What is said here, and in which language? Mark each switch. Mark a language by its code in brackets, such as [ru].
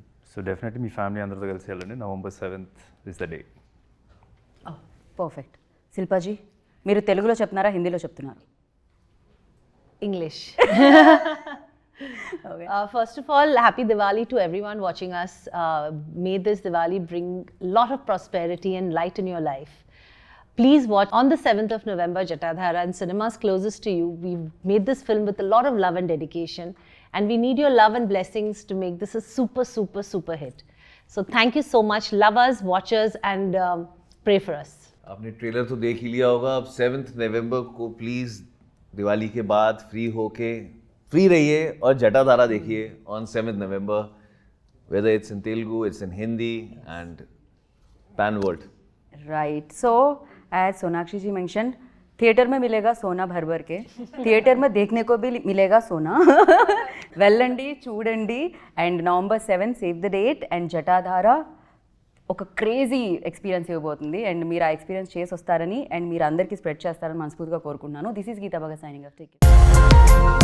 [te] So definitely మీ family అందరితో కలిసి వెళ్ళండి. [en] November 7th is the day. Perfect. [te] శిల్పాజీ మీరు తెలుగులో చెప్తున్నారా హిందీలో చెప్తున్నారు? [en] English. Okay. First of all, happy Diwali to everyone watching us. May this Diwali bring a lot of prosperity and light in your life. Please watch on the 7th of November, Jatadhara, in cinemas closest to you. We've made this film with a lot of love and dedication, and we need your love and blessings to make this a super, super, super hit. So thank you so much, lovers, watchers, and pray for us. [hi] आपने trailer तो देख ही लिया होगा. अब 7th नवंबर को please Diwali के बाद free होके फ्री रहिए और जटाधारा देखिए on 7th November, [en] whether it's in Telugu, it's in Hindi and pan world. Right. [hi] So as Sonakshi ji mention, theatre में मिलेगा सोना भर भर के, थिएटर में देखने को भी मिलेगा सोना. [te] వెళ్ళండి చూడండి. And [en] November 7 save the date. [te] And Jatadhara ఒక క్రేజీ ఎక్స్పీరియన్స్ ఇవ్వబోతుంది. అండ్ మీరు ఆ ఎక్స్పీరియన్స్ చేసి వస్తారని అండ్ మీరు అందరికీ స్ప్రెడ్ చేస్తారని మనస్ఫూర్తిగా కోరుకుంటున్నాను. [en] This is Geeta Bhagat signing off. Take care.